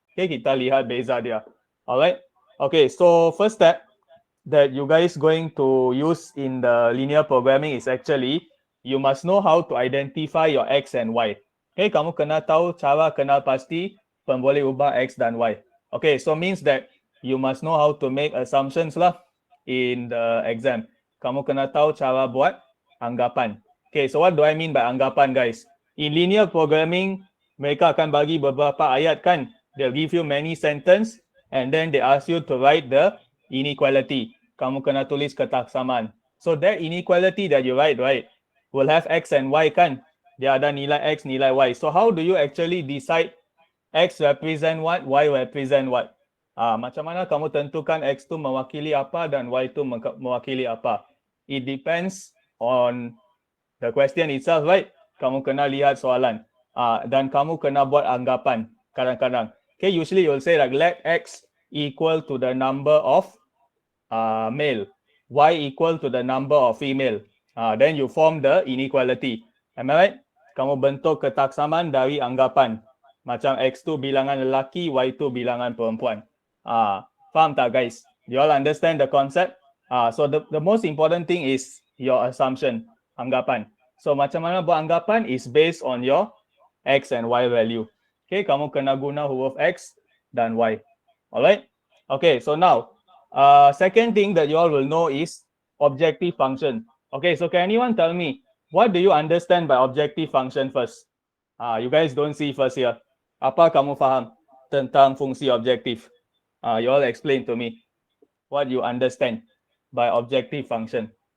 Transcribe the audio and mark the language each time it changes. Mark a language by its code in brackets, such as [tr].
[en] Okay, [ms] kita lihat beza dia. [en] Alright. Okay, so first step that you guys going to use in the linear programming is actually you must know how to identify your x and y. [ms] Okay, kamu kena tahu cara kenal pasti pemboleh ubah x dan y. [en] Okay, so means that you must know how to make assumptions lah in the exam. [ms] Kamu kena tahu cara buat anggapan. [en] Okay, so what do I mean by anggapan, guys? In linear programming, [ms] mereka akan bagi beberapa ayat kan. [en] They'll give you many sentence and then they ask you to write the inequality. [ms] Kamu kena tulis ketaksaman. [en] So that inequality that you write, right, will have x and y kan. [ms] Dia ada nilai x, nilai y. [en] So how do you actually decide x represent what, y represent what? [ms] Macam mana kamu tentukan x tu mewakili apa dan y tu mewakili apa? [en] It depends on the question itself, right? [ms] Kamu kena lihat soalan. Dan kamu kena buat anggapan kadang-kadang. [en] Okay, usually you'll say like let x equal to the number of male, y equal to the number of female. Then you form the inequality. Am I right? [ms] Kamu bentuk ketaksaman dari anggapan. Macam x tu bilangan lelaki, y tu bilangan perempuan. Faham tak, guys? [en] You all understand the concept? So the most important thing is your assumption, anggapan. So [ms] macam mana buat anggapan [en] is based on your x and y value. [ms] Okay, kamu kena guna huruf x dan y. [en] Alright? Okay, so now, second thing that you all will know is objective function. Okay, so can anyone tell me, what do you understand by objective function first? You guys don't see first here. [ms] Apa kamu faham tentang fungsi objektif? [en] You all explain to me what you understand by objective function.